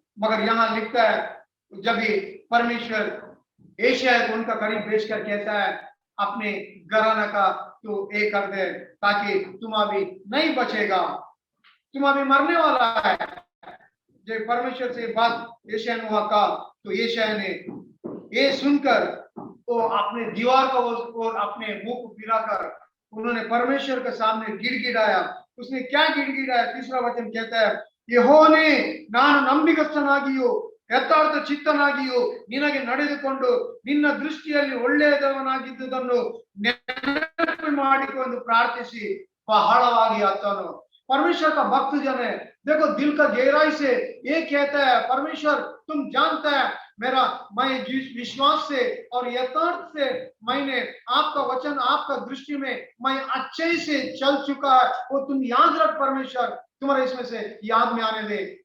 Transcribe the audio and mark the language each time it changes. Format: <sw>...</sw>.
<hi>मगर यहाँ लिखता है जब भी परमेश्वर एशिया को उनका करीब भेज कर कहता है अपने घराना का तो एक कर दे ताकि तुम अभी नहीं बचेगा। तुम अभी मरने वाला है। जब परमेश्वर से बात यशायाह ने वहां कहा, तो यशायाह ने ये सुनकर वो अपने दीवार को और अपने मुंह को फिराकर उन्होंने परमेश्वर के सामने गिड़गिड़ाया। उसने क्या गिड़गिड़ाया? तीसरा वचन कहता है,</hi> <kn>ಯೆಹೋವನೇ ನಾನು ನಂಬಿಗಸ್ತನಾಗಿಯೂ ಯಥಾರ್ಥ ಚಿತ್ತನಾಗಿಯೂ ನಿನಗೆ ನಡೆದುಕೊಂಡು ನಿನ್ನ ದೃಷ್ಟಿಯಲ್ಲಿ ಒಳ್ಳೆಯದವನಾಗಿದ್ದುದನ್ನು ನೆನಪು ಮಾಡಿಕೊಂಡು ಪ್ರಾರ್ಥಿಸಿ ಬಹಳವಾಗಿ ಅತ್ತನು।</kn> <hi>परमेश्वर का भक्त जन है, देखो दिल का गहराई से ये कहता है, परमेश्वर तुम जानता है मैं जिस विश्वास से और यथार्थ से मैंने आपका वचन आपका दृष्टि में मैं अच्छे से चल चुका है, वो तुम याद रख परमेश्वर, तुम्हारे इसमें से याद में आने दे।</hi>